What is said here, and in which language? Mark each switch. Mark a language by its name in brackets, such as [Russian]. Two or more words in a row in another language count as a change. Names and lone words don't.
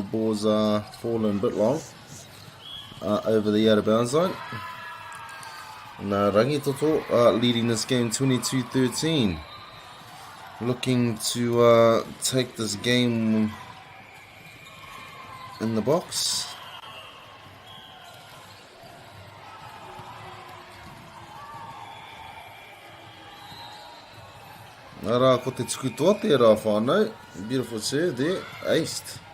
[English] Balls are falling a bit long over the out of bounds line. Rangi Toto leading this game 22-13. Looking to take this game in the box. [Māori] Ara, ko te tuku toa tērā whānau. [English] Beautiful serve there, aced.